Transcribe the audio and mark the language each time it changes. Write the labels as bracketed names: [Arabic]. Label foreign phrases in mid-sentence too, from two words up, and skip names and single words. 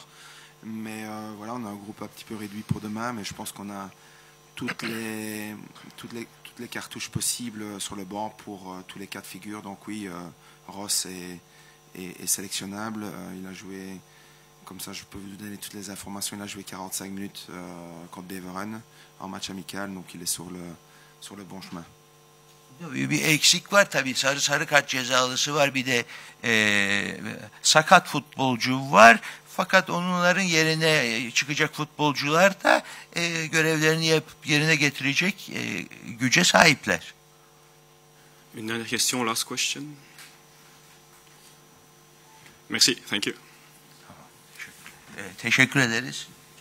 [French] Mais voilà, on a un groupe un petit peu réduit pour demain, mais je pense qu'on a toutes les cartouches possibles sur le banc pour tous les cas de figure. Donc oui, Ross est sélectionnable. Il a joué, comme ça je peux vous donner toutes les informations, il a joué 45 minutes contre Beveren en match amical, donc il est sur le bon chemin. [Turkish] Bir eksik var tabii, sarı kart cezalısı var, bir de sakat futbolcu var. Fakat onların yerine çıkacak futbolcular da görevlerini yerine getirecek güce sahipler. [French] Une dernière question, [English] last question. Merci, thank you. [Turkish] Teşekkür ederiz.